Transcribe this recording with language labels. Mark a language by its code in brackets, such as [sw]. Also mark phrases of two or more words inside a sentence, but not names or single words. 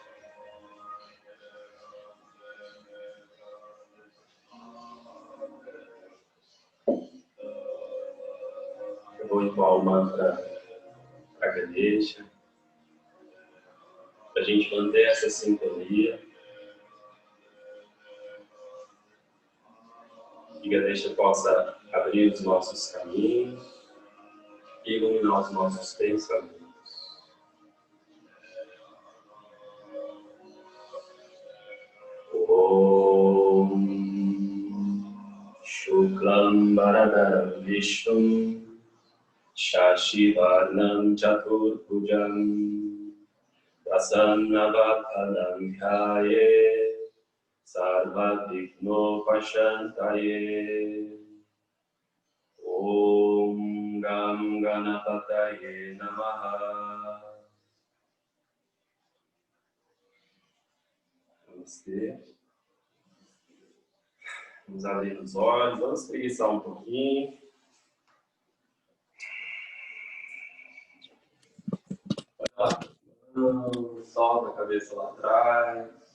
[pt] Eu vou entoar o mantra para Ganesha, para a gente manter essa sintonia. Que Ganesha possa abrir os nossos caminhos e iluminar os nossos pensamentos. [sa] शुक्लां बरधरं विष्णुं शशिवर्णं चतुर्भुजं प्रसन्नवदनं ध्याये सर्वविघ्नोपशान्तये. ॐ गं गणपतये नमः. [pt] Namastê. Vamos abrir os olhos, vamos espreguiçar um pouquinho. Solta a cabeça lá atrás.